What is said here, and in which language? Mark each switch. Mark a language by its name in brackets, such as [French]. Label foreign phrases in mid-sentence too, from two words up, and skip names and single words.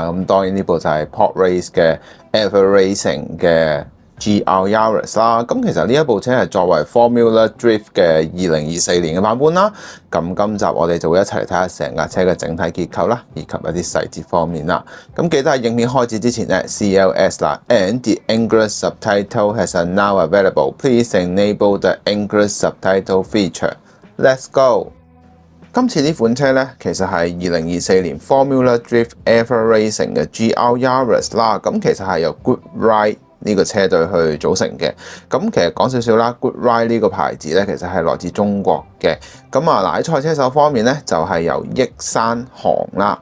[Cantonese] 咁當然呢部就係 Pod Race 嘅 Ever Racing 嘅 GR Yaris 啦。咁其實呢一部車係作為 Formula Drift 嘅2024年嘅版本啦。咁今集我哋就會一齊嚟睇下成架車嘅整體結構啦，以及一啲細節方面啦。咁記得喺影片開始之前咧 CLS 啦 ， [English] and the English subtitle has now available. Please enable the English subtitle feature. Let's go！ [Cantonese] 今次呢款車咧，其實係2024年 Formula Drift Ever Racing 嘅 GR Yaris 啦。咁其實係由 Good Ride 呢個車隊去組成嘅。咁其實講少少啦 ，Good Ride 呢個牌子咧，其實係來自中國嘅。咁啊嗱，喺賽車手方面咧，就係由益山行啦。